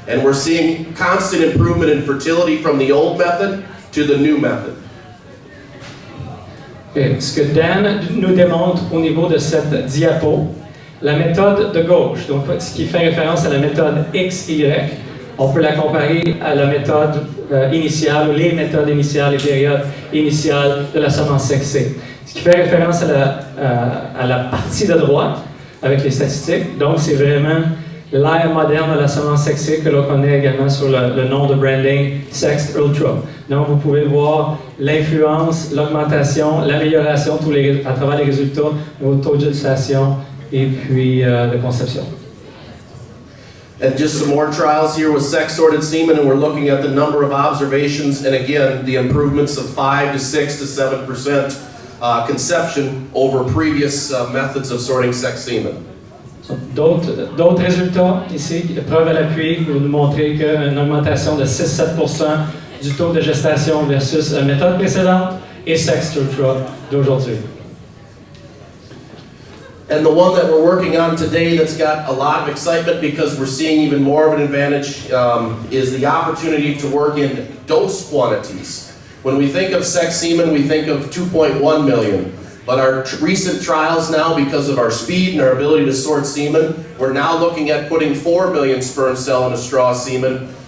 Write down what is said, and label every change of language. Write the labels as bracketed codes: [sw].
[en] And we're seeing constant improvement in fertility from the old method to the new method. Okay. [fr] Ce que Dan nous démontre au niveau de cette diapo, la méthode de gauche, donc ce qui fait référence à la méthode XY, on peut la comparer à la méthode initiale, ou les méthodes initiales, les périodes initiales de la semence sexée. Ce qui fait référence à la partie de droite, avec les statistiques. Donc, c'est vraiment l'ère moderne de la semence sexée que l'on connaît également sur le nom de branding Sex Ultra. Donc, vous pouvez voir l'influence, l'augmentation, l'amélioration à travers les résultats, au taux de gestation et puis de conception. [en] And just some more trials here with sex-sorted semen, and we're looking at the number of observations, and again, the improvements of 5 to 6 to 7% conception over previous methods of sorting sex semen. [fr] D'autres résultats ici, preuve à l'appui, pour nous montrer qu'une augmentation de 6-7% du taux de gestation versus la méthode précédente et sex culture d'aujourd'hui. [en] And the one that we're working on today that's got a lot of excitement because we're seeing even more of an advantage is the opportunity to work in dose quantities. When we think of sex semen, we think of 2.1 million. But our recent trials now, because of our speed and our ability to sort semen, we're now looking at putting 4 million sperm cell in a straw semen.